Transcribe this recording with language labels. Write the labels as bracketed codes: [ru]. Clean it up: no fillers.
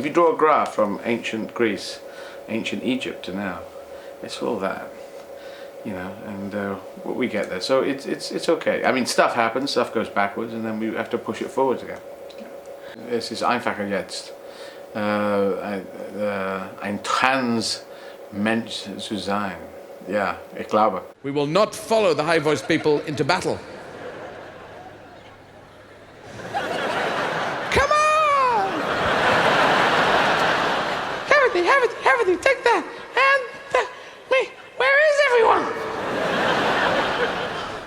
[en] If you draw a graph from ancient Greece, ancient Egypt to now, it's all that. You know, and we get there. So it's okay. I mean, stuff happens, stuff goes backwards, and then we have to push it forwards again. [de] Es ist einfacher jetzt, ein Trans-Mensch zu sein. Ja, ich glaube. [en] we will not follow the high-voiced people into battle. Come on! Have it, take that. And me, where is everyone?